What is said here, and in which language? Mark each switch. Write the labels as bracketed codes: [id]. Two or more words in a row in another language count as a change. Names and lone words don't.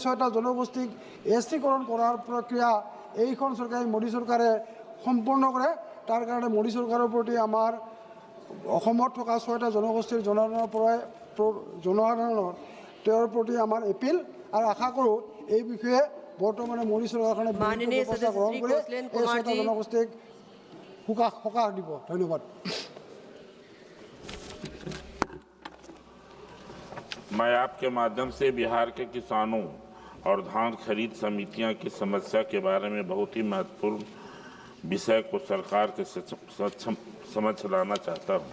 [as] 6টা জনগোষ্ঠীক এছটিকৰণ কৰাৰ প্ৰক্ৰিয়া এইখন চৰকাৰে মোদী চৰকাৰে সম্পূৰ্ণ কৰে তাৰ কাৰণে মোদী চৰকাৰৰ প্ৰতি আমাৰ অসমত থকা 6টা জনগোষ্ঠীৰ জনসাধাৰণৰ তেওঁৰ প্ৰতি আমাৰ এপিল আৰু আশা কৰোঁ এই বিষয়ে বৰ্তমানে মোদী চৰকাৰখনে ব্যৱস্থা গ্ৰহণ কৰি এই 6টা জনগোষ্ঠীক সকাহ দিব। ধন্যবাদ। [hi] मैं आपके माध्यम से बिहार के किसानों और धान खरीद समितियां की समस्या के बारे में बहुत ही महत्वपूर्ण विषय को सरकार के समक्ष लाना चाहता हूं।